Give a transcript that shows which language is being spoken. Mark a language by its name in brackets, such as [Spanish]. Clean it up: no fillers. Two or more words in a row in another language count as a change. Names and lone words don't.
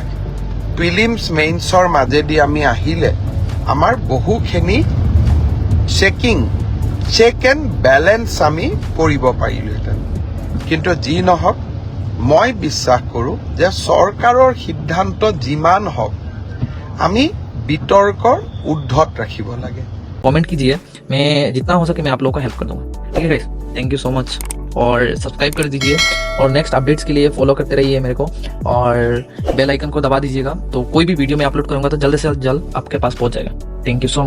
[Assamese] প্ৰিলিমছ মেইনছৰ মাজেদি আমি আহিলে আমাৰ বহুখিনি [English] check and balance [Assamese] আমি কৰিব পাৰিলোহেঁতেন। কিন্তু যি নহওক, মই বিশ্বাস কৰোঁ যে চৰকাৰৰ সিদ্ধান্ত যিমান হওক আমি বিতৰ্কৰ ঊৰ্ধ্বত ৰাখিব লাগে। [Hindi] कमेंट कीजिए, मैं जितना हो सके मैं आप लोगों को हेल्प कर दूंगा। ठीक है गाइस, [English] thank you so much [Hindi] और सब्सक्राइब कर दीजिए और [English] next updates [Hindi] के लिए फॉलो करते रहिए मेरे को और [English] bell icon [Hindi] को दबा दीजिएगा, तो कोई भी वीडियो मैं अपलोड करूंगा तो जल्द से जल्द आपके पास पहुंच जाएगा। [English] thank you so much.